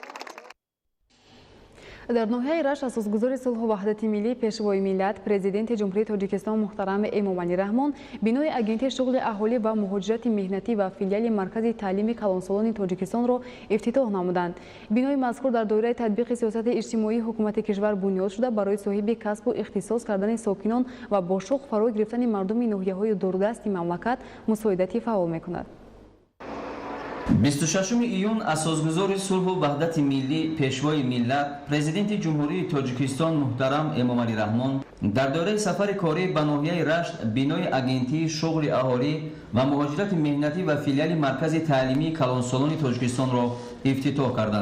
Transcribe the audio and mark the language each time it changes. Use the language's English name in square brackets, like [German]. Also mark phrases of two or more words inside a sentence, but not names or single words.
[Tajik] در ناحیه رشت اساسگذار صلح و وحدت ملی پیشوای ملت پرزیدنت جمهوری تاجیکستان محترم امامعلی رحمان بینای اگنتی شغل اهالی و مهاجرت مهنتی و فیلیال مرکز تعلیم کلانسالان تاجیکستان را افتتاح نمودند. بینای مذکور در دایره تطبیق سیاست اجتماعی حکومت کشور بنیاد شده برای صاحب کسب و اختصاص کردن ساکنان و با شوق فرا گرفتن مردم ناحیه‌های دوردست مملکت مساعدتی فعال می‌کند. 26 июн асосгузори сулҳу ваҳдати миллӣ пешвои миллат президенти ҷумҳурии тоҷикистон муҳтарам эмомалӣ раҳмон дар доираи сафари корӣ ба ноҳияи рашт бинои агентии шуғли аҳолӣ ва муҳоҷирати меҳнатӣ ва филиали маркази таълимии калонсолони тоҷикистонро ифтитоҳ карданд.